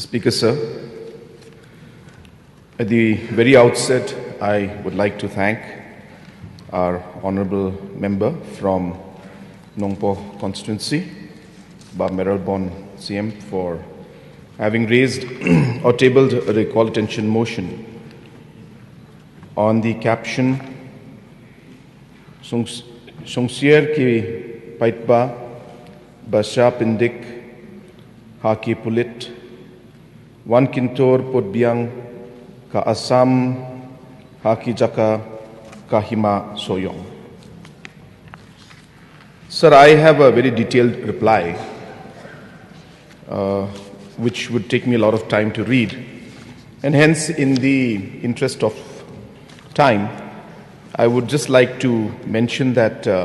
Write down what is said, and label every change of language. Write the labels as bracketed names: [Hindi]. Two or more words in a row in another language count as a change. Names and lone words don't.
[English] Speaker, sir, at the very outset, I would like to thank our honourable member from Nongpo constituency, Bob Meralbon CM, for having raised or tabled a call attention motion on the caption [Khasi] Songsier ki Paitba Basha Pindik Haki Pulit Wan Kyntur Podbiang Ka Assam Haki Jaka Ka Hima Sohïong. [English] Sir, I have a very detailed reply which would take me a lot of time to read, and hence in the interest of time I would just like to mention that